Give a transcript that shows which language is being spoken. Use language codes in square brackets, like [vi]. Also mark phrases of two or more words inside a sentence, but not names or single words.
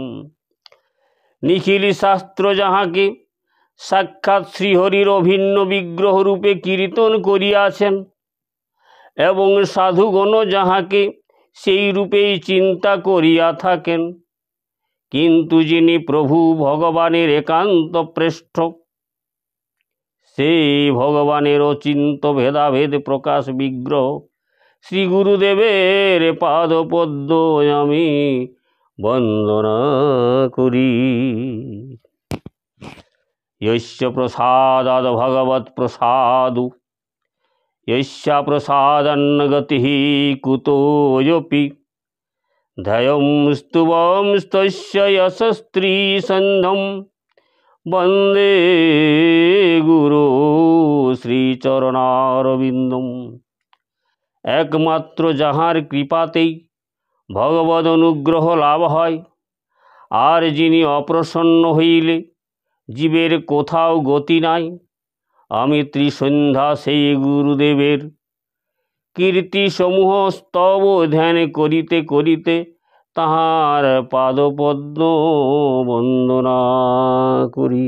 [bn] নিখিল শাস্ত্র যাহাকে সাক্ষাৎ শ্রীহরির অভিন্ন বিগ্রহ রূপে কীর্তন করিয়াছেন এবং সাধুগণ যাহাকে সেই রূপেই চিন্তা করিয়া থাকেন, কিন্তু যিনি প্রভু ভগবানের একান্ত প্রেষ্ঠ, সেই ভগবানের অচিন্ত ভেদাভেদ প্রকাশ বিগ্রহ শ্রী গুরুদেবের পাদপদ্ম আমি বন্দনা করি। [sa] यस्य प्रसादाद् भगवत् प्रसादु, यस्य प्रसादन्न गतिः कुतोऽपि, ध्ययं स्तुवं तस्य यशस्त्रीसन्धं वन्दे गुरु শ্রীচরণারবিন্দম। [bn] একমাত্র যাহার কৃপাতেই ভগবদ অনুগ্রহ লাভ হয়, আর যিনি অপ্রসন্ন হইলে জীবের কোথাও গতি নাই, আমি ত্রিসন্ধ্যা সেই গুরুদেবের কীর্তি সমূহ স্তব ধ্যান করিতে করিতে তাহার পাদপদ্ম বন্দনা করি।